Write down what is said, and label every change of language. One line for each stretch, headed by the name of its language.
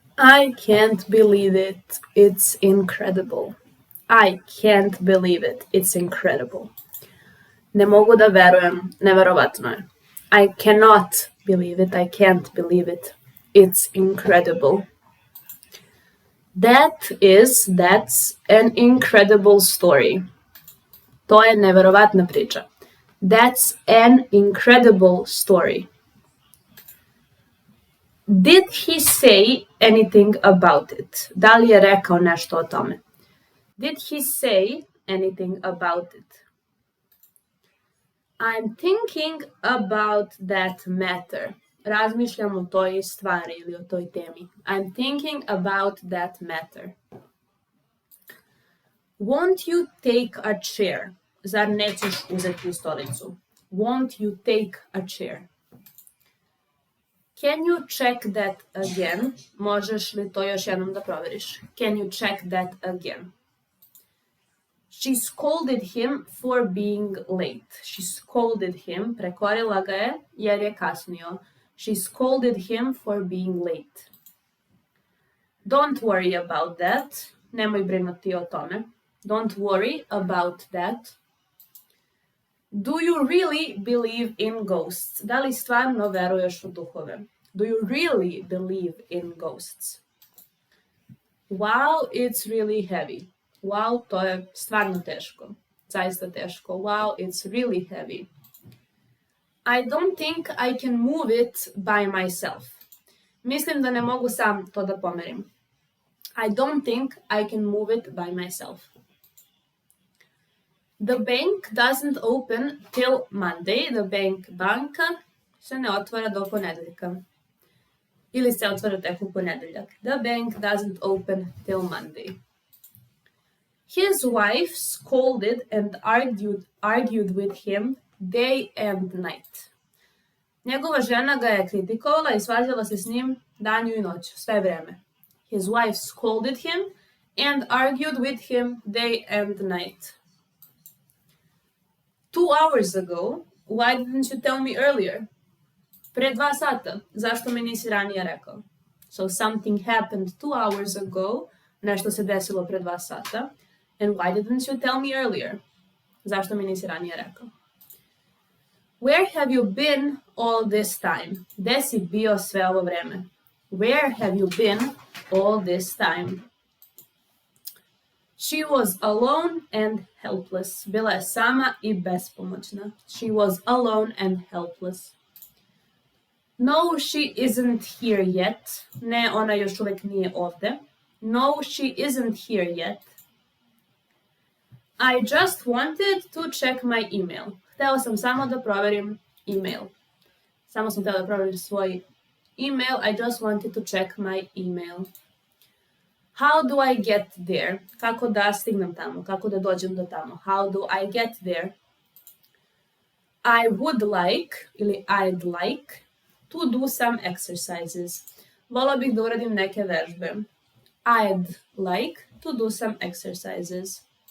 English: I can't believe it, it's incredible. I can't believe it, it's incredible.
Serbian: Ne mogu da verujem, neverovatno je.
English: I cannot believe it, I can't believe it, it's incredible. That's an incredible story.
Serbian: To je neverovatna priča.
English: That's an incredible story. Did he say anything about it?
Serbian: Da li je rekao nešto o tome?
English: Did he say anything about it? I'm thinking about that matter.
Serbian: Razmišljam o toj stvari ili o toj temi.
English: I'm thinking about that matter. Won't you take a chair?
Serbian: Zar nećeš uzeti stolicu?
English: Won't you take a chair? Can you check that again?
Serbian: Možeš li to još jednom da proveriš?
English: Can you check that again? She scolded him for being late. She scolded him,
Serbian: prekorila ga je jer je kasnio.
English: She scolded him for being late. Don't worry about that.
Serbian: Nemoj brinuti o tome.
English: Don't worry about that. Do you really believe in ghosts?
Serbian: Da li stvarno veruješ u duhove?
English: Do you really believe in ghosts? Wow, it's really heavy.
Serbian: Wow, to je stvarno teško. Zaista teško.
English: Wow, it's really heavy. I don't think I can move it by myself.
Serbian: Mislim da ne mogu sam to da pomerim.
English: I don't think I can move it by myself. The bank doesn't open till Monday.
Serbian: Banka se ne otvara do ponedeljka. Ili se otvara tek u ponedeljak.
English: The bank doesn't open till Monday. His wife scolded and argued with him day and night.
Serbian: Njegova žena ga je kritikovala i svađala se s njim danju i noću, sve vreme.
English: His wife scolded him and argued with him day and night. 2 hours ago, why didn't you tell me earlier?
Serbian: Pre 2 sata, zašto mi nisi ranije rekao?
English: So something happened 2 hours ago,
Serbian: nešto se desilo pre 2 sata.
English: And why didn't you tell me earlier?
Serbian: Zašto mi nisi ranije rekao?
English: Where have you been all this time?
Serbian: Gde si bio sve ovo vreme?
English: Where have you been all this time? She was alone and helpless.
Serbian: Bila je sama i bespomoćna.
English: She was alone and helpless. No, she isn't here yet.
Serbian: Ne, ona još uvek nije ovde.
English: No, she isn't here yet. I just wanted to check my email.
Serbian: Htela sam samo da proverim email. Samo sam htela da proverim svoj email.
English: I just wanted to check my email. How do I get there?
Serbian: Kako da stignem tamo? Kako da dođem do tamo?
English: How do I get there? I would like, ili I'd like, to do some exercises.
Serbian: Volila bih da uradim neke vežbe.
English: I'd like to do some exercises.